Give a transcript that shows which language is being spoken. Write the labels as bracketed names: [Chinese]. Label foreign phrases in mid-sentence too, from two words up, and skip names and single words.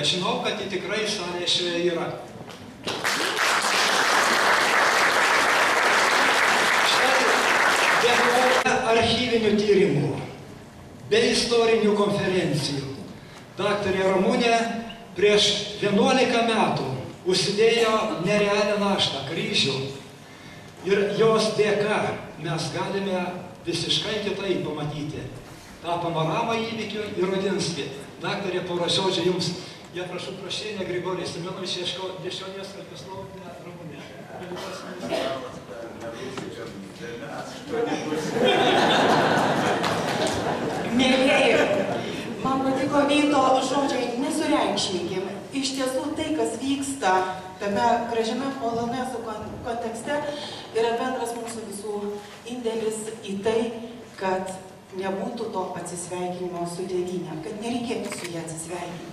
[Lithuanian] Žinau, kad ji tikrai salėje šioje yra. Štai be archyvinių tyrimų, be istorinių konferencijų, daktarė Ramunė prieš 11 metų užsidėjo nerealią naštą, kryžių. Ir jos dėka mes galime visiškai kitaip pamatyti tą panoramą įvykių ir Rudinskį. Daktarė, porą žodžių jums. [Russian] Я прошу прощения, Григорий Семенович, еще несколько слов для Румыни. [Lithuanian] Mėlyjeji, man patiko Vyto žodžiai, nesureikšminkim. Iš tiesų tai, kas vyksta tame gražiame polonezų kontekste, yra bendras mūsų visų indėlis į tai, kad nebūtų to atsisveikinimo su tėvyne, kad nereikėtų su ją atsisveikinti.